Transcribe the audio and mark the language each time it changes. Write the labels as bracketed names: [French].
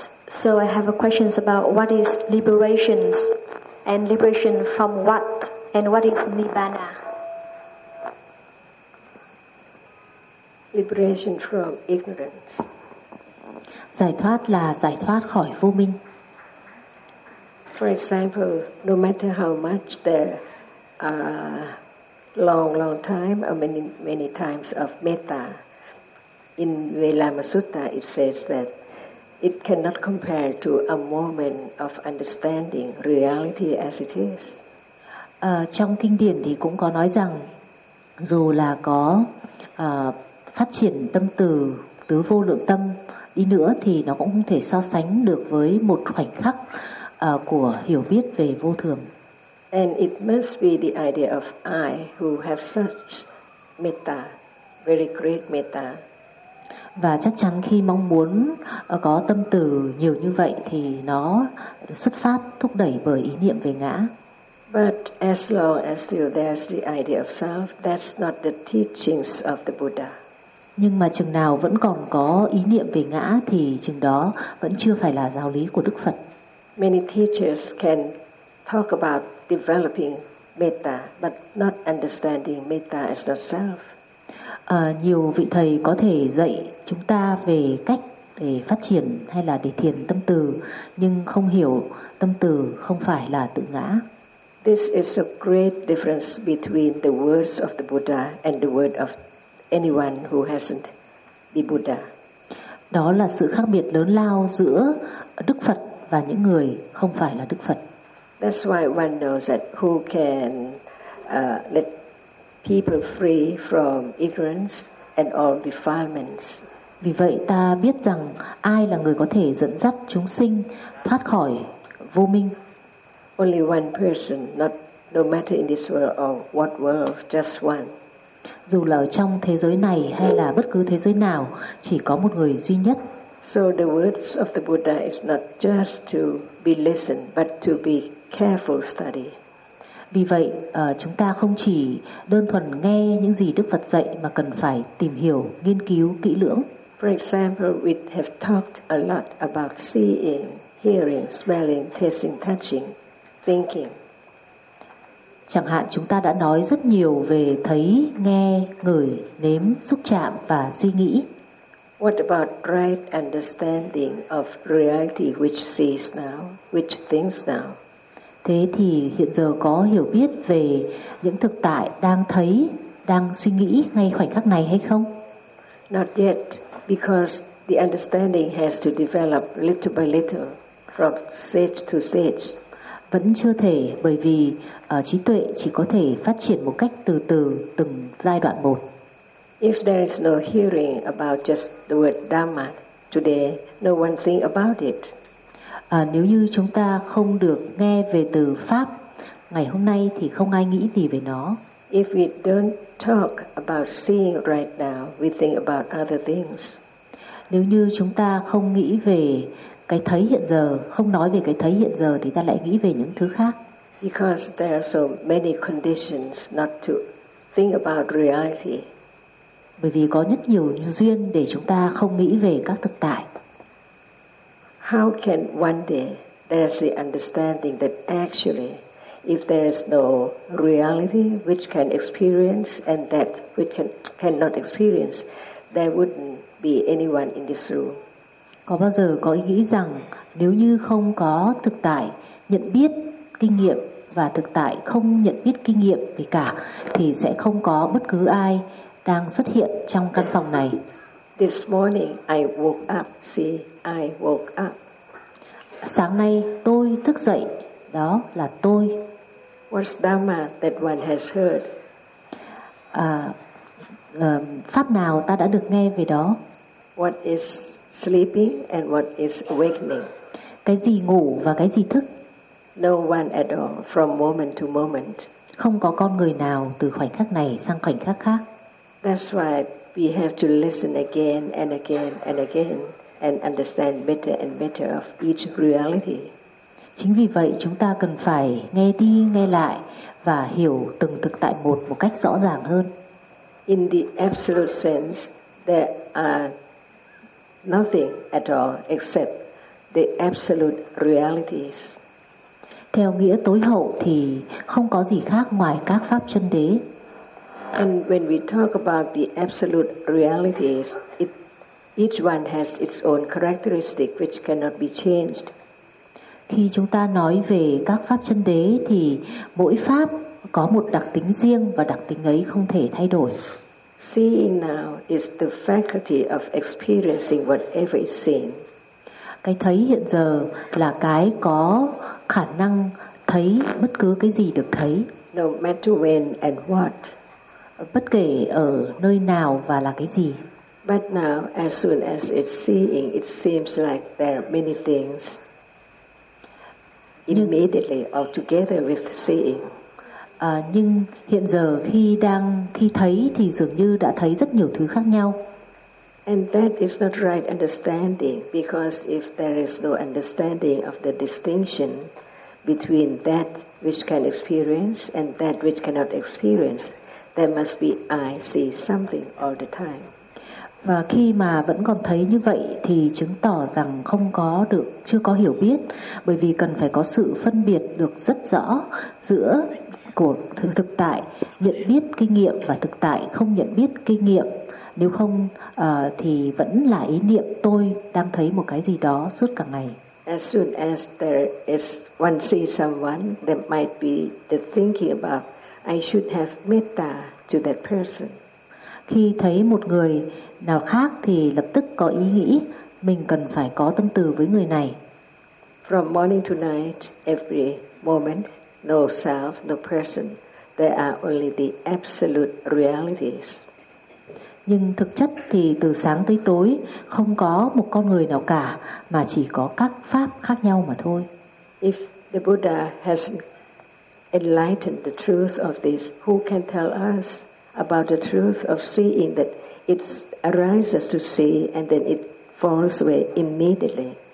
[English] So I have a question about what is liberation and liberation from what and what is nibbana? Liberation from ignorance. [Vietnamese] Giải thoát là giải thoát khỏi vô minh. [English] For example, no matter how much there are long, long time or many, many times of metta, in Velama Sutta it says that it cannot compare to a moment of understanding reality as it is. [Vietnamese] Trong kinh điển thì cũng có nói rằng dù là có phát triển tâm từ tứ vô lượng tâm đi nữa thì nó cũng không thể so sánh được với một khoảnh khắc của hiểu biết về vô thường. [English] And it must be the idea of I who have such metta, very great metta. [Vietnamese] Và chắc chắn khi mong muốn có tâm từ nhiều như vậy thì nó xuất phát thúc đẩy bởi ý niệm về ngã. [English] But as long as still there's the idea of self, that's not the teachings of the Buddha. [Vietnamese] Nhưng mà chừng nào vẫn còn có ý niệm về ngã thì chừng đó vẫn chưa phải là giáo lý của Đức Phật. [English] Many teachers can talk about developing metta but not understanding metta as not self. [Vietnamese] Nhiều vị thầy có thể dạy chúng ta về cách để phát triển hay là để thiền tâm từ, nhưng không hiểu tâm từ không phải là tự ngã. [English] This is a great difference between the words of the Buddha and the word of anyone who hasn't been Buddha. [Vietnamese] Đó là sự khác biệt lớn lao giữa Đức Phật và những người không phải là Đức Phật. [English] That's why one knows that who can let people free from ignorance and all defilements. [Vietnamese] Vì vậy ta biết rằng ai là người có thể dẫn dắt chúng sinh thoát khỏi vô minh. [English] Only one person, not no matter in this world or what world, just one. [Vietnamese] Dù là trong thế giới này hay là bất cứ thế giới nào, chỉ có một người duy nhất. [English] So the words of the Buddha is not just to be listened but to be careful study. [Vietnamese] Vì vậy, chúng ta không chỉ đơn thuần nghe những gì Đức Phật dạy mà cần phải tìm hiểu, nghiên cứu kỹ lưỡng. [English] For example, we have talked a lot about seeing, hearing, smelling, tasting, touching, thinking. [Vietnamese] Chẳng hạn chúng ta đã nói rất nhiều về thấy, nghe, ngửi, nếm, xúc chạm và suy nghĩ. [English] What about right understanding of reality which sees now, which thinks now? [Vietnamese] Thế thì hiện giờ có hiểu biết về những thực tại đang thấy, đang suy nghĩ ngay khoảnh khắc này hay không? [English] Not yet, because the understanding has to develop little by little from stage to stage. [Vietnamese] Vẫn chưa thể, bởi vì trí tuệ chỉ có thể phát triển một cách từ từ từng giai đoạn một. [English] If there is no hearing about just the word Dhamma today, no one think about it. [Vietnamese] Nếu như chúng ta không được nghe về từ Pháp ngày hôm nay thì không ai nghĩ gì về nó. [English] If we don't talk about seeing right now, we think about other things. [Vietnamese] Nếu như chúng ta không nghĩ về cái thấy hiện giờ, không nói về cái thấy hiện giờ thì ta lại nghĩ về những thứ khác. [English] Because there are so many conditions not to think about reality. [Vietnamese] Bởi vì có rất nhiều duyên để chúng ta không nghĩ về các thực tại. [English] How can one day there is the understanding that actually if there is no reality which can experience and that which cannot experience, there wouldn't be anyone in this room. [Vietnamese] Có bao giờ có ý nghĩ rằng nếu như không có thực tại nhận biết kinh nghiệm và thực tại không nhận biết kinh nghiệm gì cả thì sẽ không có bất cứ ai đang xuất hiện trong căn phòng này. [English] This morning I woke up. See, I woke up. [Vietnamese] Sáng nay tôi thức dậy. Đó là tôi. [English] What's Dhamma that one has heard? [Vietnamese] Pháp nào ta đã được nghe về đó? [English] What is sleeping and what is awakening? [Vietnamese] Cái gì ngủ và cái gì thức? [English] No one at all from moment to moment. [Vietnamese] Không có con người nào từ khoảnh khắc này sang khoảnh khắc khác. [English] That's why we have to listen again and again and again and understand better and better of each reality. [Vietnamese] Chính vì vậy chúng ta cần phải nghe đi nghe lại và hiểu từng thực tại một cách rõ ràng hơn. [English] In the absolute sense, there are nothing at all except the absolute realities. [Vietnamese] Theo nghĩa tối hậu thì không có gì khác ngoài các pháp chân đế. [English] And when we talk about the absolute realities, each one has its own characteristic which cannot be changed. [Vietnamese] Khi chúng ta nói về các pháp chân đế thì mỗi pháp có một đặc tính riêng và đặc tính ấy không thể thay đổi. [English] Seeing now is the faculty of experiencing whatever is seen. [Vietnamese] Cái thấy hiện giờ là cái có khả năng thấy bất cứ cái gì được thấy. [English] No matter when and what. [Vietnamese] Bất kể ở nơi nào và là cái gì. [English] But now, as soon as it's seeing, it seems like there are many things. Immediately, all together with seeing. [Vietnamese] Nhưng hiện giờ khi thấy thì dường như đã thấy rất nhiều thứ khác nhau. [English] And that is not right understanding, because if there is no understanding of the distinction between that which can experience and that which cannot experience, there must be I see something all the time. [Vietnamese] Và khi mà vẫn còn thấy như vậy thì chứng tỏ rằng không có được, chưa có hiểu biết, bởi vì cần phải có sự phân biệt được rất rõ giữa của thực tại nhận biết kinh nghiệm và thực tại không nhận biết kinh nghiệm. Nếu không thì vẫn là ý niệm tôi đang thấy một cái gì đó suốt cả ngày. [English] As soon as there is one see someone, there might be the thinking about I should have metta to that person. [Vietnamese] Khi thấy một người nào khác thì lập tức có ý nghĩ mình cần phải có tâm từ với người này. [English] From morning to night, every moment, no self, no person, there are only the absolute realities. [Vietnamese] Nhưng thực chất thì từ sáng tới tối không có một con người nào cả mà chỉ có các pháp khác nhau mà thôi. [English] If the Buddha hasn't enlightened the truth of this, who can tell us about the truth of seeing that it arises to see and then it falls away immediately?